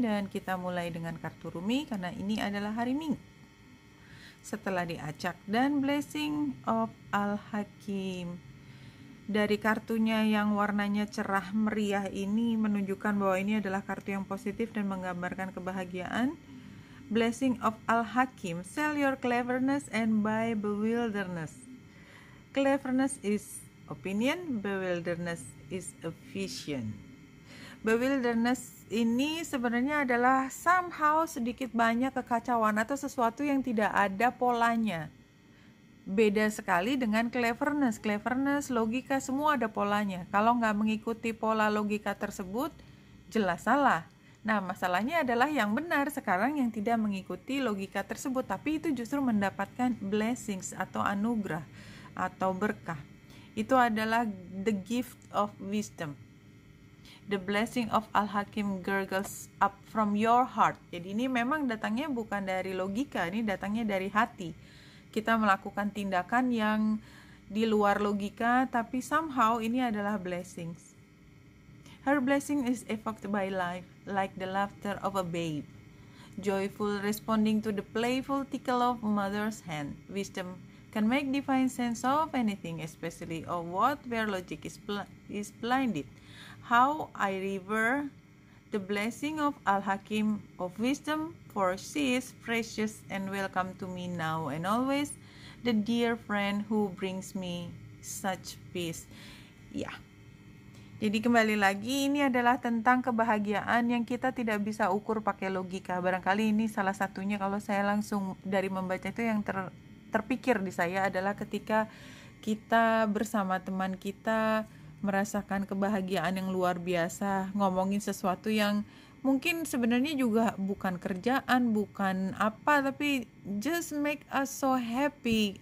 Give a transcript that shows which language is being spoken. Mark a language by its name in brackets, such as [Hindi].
[Indonesian] Dan kita mulai dengan kartu Rumi karena ini adalah hari Minggu. Setelah diacak dan Blessing of Al-Hakim. Dari kartunya yang warnanya cerah meriah ini menunjukkan bahwa ini adalah kartu yang positif dan menggambarkan kebahagiaan. [English] Blessing of Al-Hakim, sell your cleverness and buy bewilderness. Cleverness is opinion, bewilderness is a vision. [Indonesian] Bewilderness ini sebenarnya adalah somehow sedikit banyak kekacauan atau sesuatu yang tidak ada polanya. Beda sekali dengan cleverness. Cleverness, logika, semua ada polanya. Kalau nggak mengikuti pola logika tersebut, jelas salah. Nah, masalahnya adalah yang benar sekarang yang tidak mengikuti logika tersebut, tapi itu justru mendapatkan blessings atau anugerah atau berkah. Itu adalah [English] the gift of wisdom. The blessing of Al-Hakim gurgles up from your heart. [Indonesian] Jadi ini memang datangnya bukan dari logika, ini datangnya dari hati. Kita melakukan tindakan yang di luar logika, tapi somehow ini adalah blessings. [English] Her blessing is evoked by life, like the laughter of a babe. Joyful responding to the playful tickle of mother's hand. Wisdom can make divine sense of anything, especially of what where logic is blinded. How I revere the blessing of Al-Hakim of wisdom, for she is precious and welcome to me now and always, the dear friend who brings me such peace. [Indonesian] Ya, jadi kembali lagi ini adalah tentang kebahagiaan yang kita tidak bisa ukur pakai logika. Barangkali ini salah satunya kalau saya langsung dari membaca itu yang terpikir di saya adalah ketika kita bersama teman kita merasakan kebahagiaan yang luar biasa, ngomongin sesuatu yang mungkin sebenarnya juga bukan kerjaan, bukan apa, tapi [English] just make us so happy.